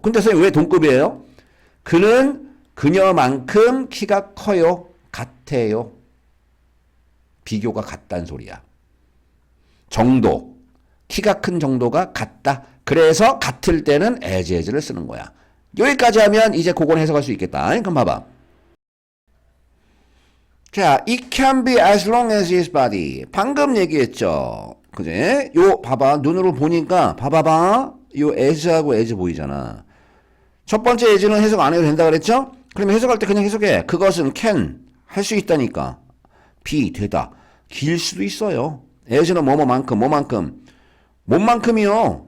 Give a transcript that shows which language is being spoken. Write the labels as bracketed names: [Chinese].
[Korean] 근데 선생님 왜 동급이에요? 그는 그녀만큼 키가 커요. 같아요. 비교가 같다는 소리야. 정도. 키가 큰 정도가 같다. 그래서 같을 때는 as를 쓰는 거야. 여기까지 하면 이제 그건 해석할 수 있겠다. 그럼 봐봐. [English] 자, it can be as long as his body. [Korean] 방금 얘기했죠. 그지? 요, 봐봐. 눈으로 보니까, 봐봐봐. 요 as하고 as 보이잖아. 첫 번째 as는 해석 안 해도 된다 그랬죠? 그러면 해석할 때 그냥 해석해. 그것은 can. 할 수 있다니까. be. 되다. 길 수도 있어요. as는 뭐만큼. 몸만큼이요.